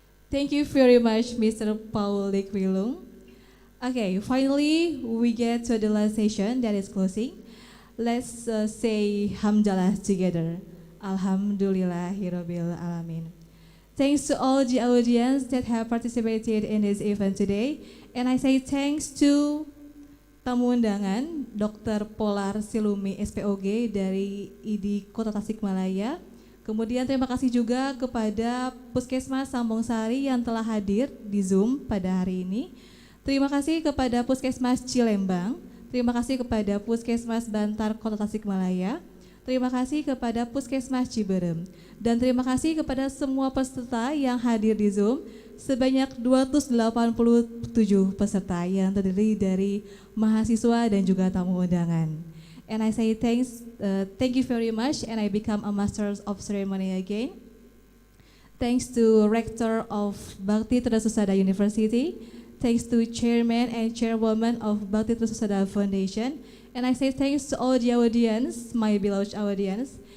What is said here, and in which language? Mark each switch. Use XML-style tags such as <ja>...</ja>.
<en>Thank you very much, Mr. Paul Lekwilung. Okay, finally, we get to the last session that is closing. Let's say Hamdalah together.</en> <ar>Alhamdulillahirabbil alamin.</ar> <en>Thanks to all the audience that have participated in this event today. And I say thanks to</en> <id>tamu undangan</id> <en>Dr.</en> <id>Polar Silumi SPOG dari ID Kota Tasikmalaya. Kemudian terima kasih juga kepada Puskesmas Sambong Sari yang telah hadir di Zoom pada hari ini. Terima kasih kepada Puskesmas Cilembang. Terima kasih kepada Puskesmas Bantar Kota Tasikmalaya. Terima kasih kepada Puskesmas Ciberem. Dan terima kasih kepada semua peserta yang hadir di Zoom. Sebanyak 287 peserta yang terdiri dari mahasiswa dan juga tamu undangan.</id> <en>And I say thank you very much, and I become a Master of Ceremony again. Thanks to Rector of Bakti Trisasada University. Thanks to Chairman and Chairwoman of Bakti Trisasada Foundation. And I say thanks to all the audience, my beloved audience.</en>